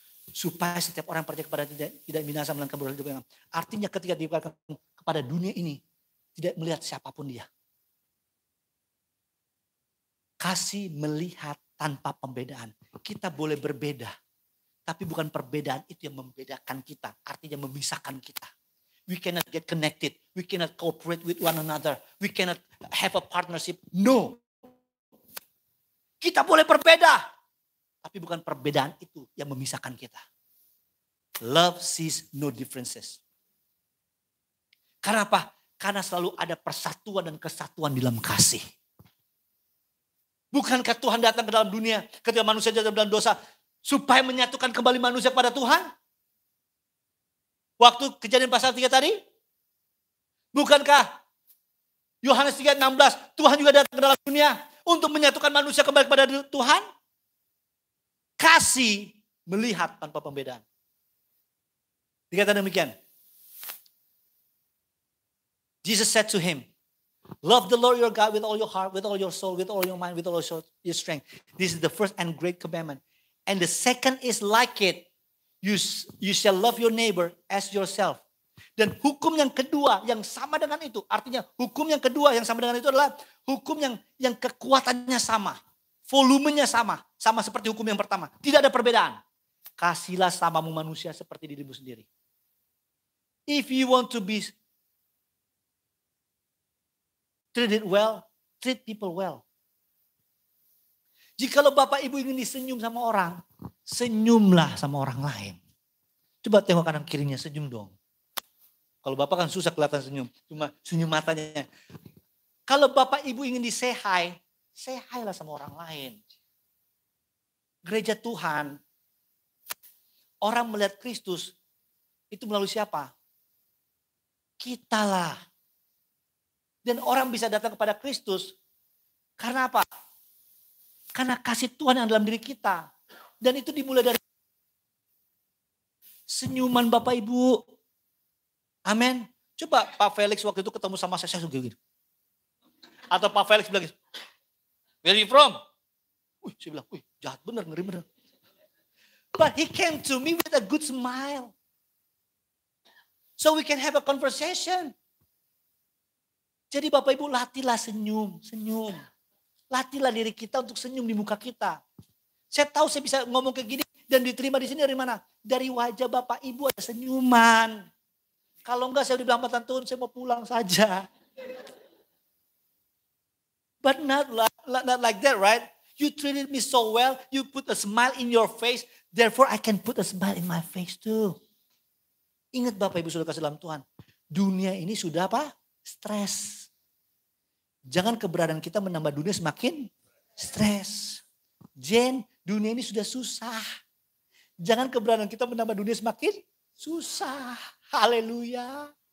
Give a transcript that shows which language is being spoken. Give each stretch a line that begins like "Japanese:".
Indonesian: Supaya setiap orang percaya kepada tidak binasa melainkan beroleh hidup yang lama. Artinya ketika diberikan kepada dunia ini, tidak melihat siapapun dia. Kasih melihat tanpa pembedaan. Kita boleh berbeda. Tapi bukan perbedaan itu yang membedakan kita. Artinya memisahkan kita.
English: We cannot get connected. We cannot cooperate with one another. We cannot have a partnership. No.
Indonesian: Kita boleh berbeda. Tapi bukan perbedaan itu yang memisahkan kita.
English: Love sees no differences.
Indonesian: Karena apa? Karena selalu ada persatuan dan kesatuan di dalam kasih. Bukankah Tuhan datang ke dalam dunia ketika manusia jatuh dalam dosa supaya menyatukan kembali manusia kepada Tuhan? Waktu Kejadian pasal 3 tadi? Bukankah Yohanes 3:16, Tuhan juga datang ke dalam dunia untuk menyatukan manusia kembali kepada Tuhan. Kasih melihat tanpa pembedaan. Dikatakan demikian.
English: Jesus said to him, love the Lord your God with all your heart, with all your soul, with all your mind, with all your strength. This is the first and great commandment. And the second is like it. You shall love your neighbor as yourself.
Indonesian: Dan hukum yang kedua yang sama dengan itu. Artinya hukum yang kedua yang sama dengan itu adalah hukum yang kekuatannya sama. Volumenya sama. Sama seperti hukum yang pertama. Tidak ada perbedaan. Kasihlah samamu manusia seperti dirimu sendiri.
English: If you want to be treated well, treat people well.
Indonesian: Jikalau Bapak Ibu ingin disenyum sama orang, senyumlah sama orang lain. Coba tengok kanan kirinya, senyum dong. Kalau Bapak kan susah kelihatan senyum, cuma senyum matanya. Kalau Bapak Ibu ingin
English: say hi
Indonesian: lah sama orang lain. Gereja Tuhan, orang melihat Kristus, itu melalui siapa? Kita lah. Dan orang bisa datang kepada Kristus, karena apa? Karena kasih Tuhan yang dalam diri kita. Dan itu dimulai dari senyuman Bapak Ibu. Amin. Coba Pak Felix waktu itu ketemu sama saya gitu. Atau Pak Felix bilang gitu,
English: where are you from?
Indonesian: Saya bilang, jahat bener, ngeri bener.
English: But he came to me with a good smile. So we can have a conversation.
Indonesian: Jadi Bapak Ibu latihlah senyum. Latihlah diri kita untuk senyum di muka kita. Saya tahu saya bisa ngomong kayak gini dan diterima di sini dari mana? Dari wajah Bapak Ibu ada senyuman. Kalau enggak saya udah bilang sama Tuhan, saya mau pulang saja.
English: But not like that, right? You treated me so well, you put a smile in your face, therefore I can put a smile in my face too.
Indonesian: Ingat Bapak Ibu sudah kasih dalam Tuhan, dunia ini sudah apa? Stres. Jangan keberadaan kita menambah dunia semakin stres. Jen, dunia ini sudah susah. Jangan keberadaan kita menambah dunia semakin susah. Haleluya.